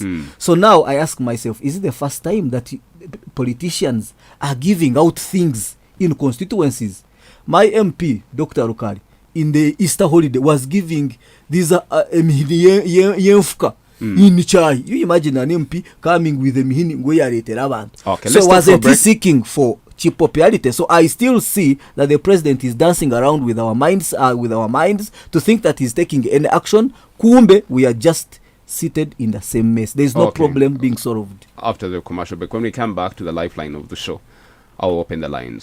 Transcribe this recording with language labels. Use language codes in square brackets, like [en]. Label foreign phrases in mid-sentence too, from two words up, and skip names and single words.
[en] So now I ask myself, is it the first time that politicians are giving out things in constituencies? My MP, Dr. Rukari, in the Easter holiday was giving these yenfuka in chai. You imagine an MP coming with a [nyn] mihini ngoyaretera abantu. [en] Okay, So let's stop for a wasn't he break. seeking for cheap popularity? So I still see that the president is dancing around with our minds to think that he's taking any action. Kumbe, we are just seated in the same mess. There is no Okay. problem being solved. After the commercial break, when we come back to the lifeline of the show, I'll open the lines.